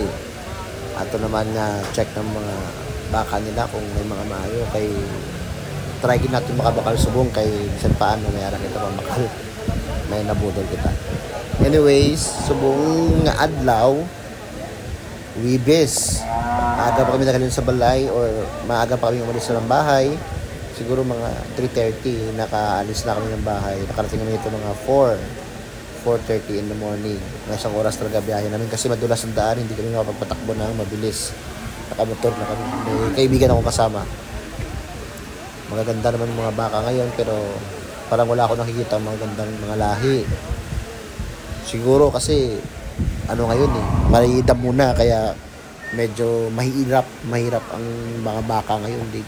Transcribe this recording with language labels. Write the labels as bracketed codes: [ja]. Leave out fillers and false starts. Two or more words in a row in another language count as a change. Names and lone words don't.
[hil] Ato naman nga check ng mga baka nila kung may mga maayo kay [tl] try natin [hil] makabakal subong kay bisan paano may ara kita pamakal. [tl] May nabudol kita. [hil] Anyways, subong nga adlaw Wibes. Maaga pa kami nakalin sa balay or [tl] maaga pa kami umalis ng bahay. Siguro mga 3:30 nakaalis na kami ng bahay. Nakarating kami dito mga 4:30 [en] in the morning. [tl] Mga isang oras talaga biyahe namin kasi madulas ang daan, hindi kami makapagpatakbo ng mabilis. Nakamotor na kami. May kaibigan akong kasama. Magaganda naman mga baka ngayon pero parang wala ako nakikita mga gandang mga lahi. Siguro kasi ano ngayon maridam muna kaya medyo mahirap ang mga baka ngayon dito.